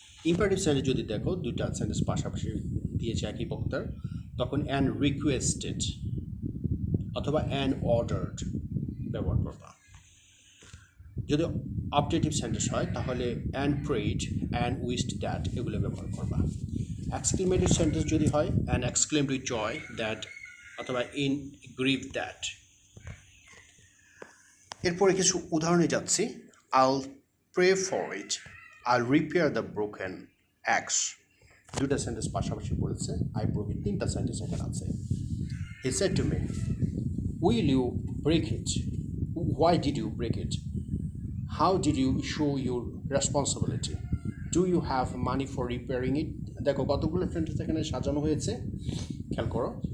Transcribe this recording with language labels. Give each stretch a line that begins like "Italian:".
Bangla: Imperative sentence যদি দেখো দুইটা সেন্টেন্স পাশাপাশি দিয়েছে একই বক্তার, তখন অ্যান্ড রিকোয়েস্টেড অথবা অ্যান্ড অর্ডার্ড ব্যবহার করবা। যদি অবজেক্টিভ সেন্টেন্স হয় তাহলে and prayed, and wished that, এগুলো ব্যবহার করবা। এক্সক্লেমেটরি সেন্টেন্স যদি হয়, and exclaimed with joy that, অথবা ইন গ্রিভ দ্যাট, এরপরে কিছু উদাহরণে যাচ্ছি।
English: I'll pray for it, I'll repair the broken axe।
Bangla: দুটা সেন্টেন্স পাশাপাশি বলেছে,
English: I broke it,
Bangla: তিনটা সেন্টেন্স এখানে আছে।
English: He said to me, will you break it? Why did you break it? How did you show your responsibility? Do you have money for repairing it?
Bangla: দেখো কতগুলো sentence এখানে সাজানো হয়েছে, খেয়াল করো।